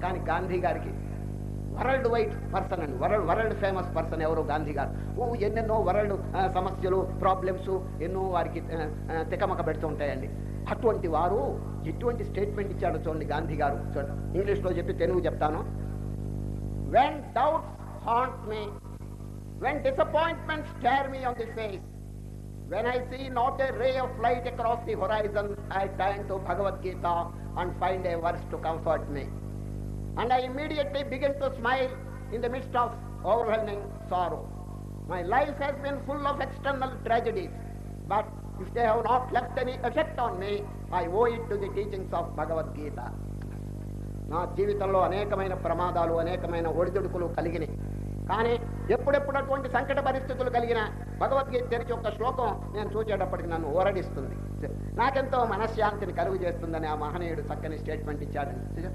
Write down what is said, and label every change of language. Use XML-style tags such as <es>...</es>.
<te>కానీ గాంధీ గారికి world wide person అండి, వరల్డ్ ఫేమస్ పర్సన్ ఎవరు? గాంధీ గారు. ఎన్నెన్నో వరల్డ్ సమస్యలు, ప్రాబ్లమ్స్ ఎన్నో వారికి తికమక పెడుతూ ఉంటాయండి. అటువంటి వారు ఎటువంటి స్టేట్మెంట్ ఇచ్చాడో చూడండి గాంధీ గారు. చూడండి, ఇంగ్లీష్లో చెప్పి తెలుగు చెప్తాను.</te> <en>When doubts haunt me, when disappointments stare me on the face, when I see not a ray of light across the horizon, I turn to Bhagavad Gita and find a verse to comfort me, and I immediately begin to smile in the midst of overwhelming sorrow. My life has been full of external tragedies, but if they have not left any effect on me, I owe it to the teachings of Bhagavad Gita.</en> <te>నా జీవితంలో అనేకమైన ప్రమాదాలు, అనేకమైన ఒడిదుడుకులు కలిగినాయి. కానీ ఎప్పుడెప్పుడు అటువంటి సంకట పరిస్థితులు కలిగిన భగవద్గీత తెరిచి ఒక శ్లోకం నేను చూచేటప్పటికి నన్ను ఓరడిస్తుంది, నాకెంతో మనశ్శాంతిని కలుగు చేస్తుందని ఆ మహనీయుడు చక్కని స్టేట్మెంట్ ఇచ్చాడండి.</te>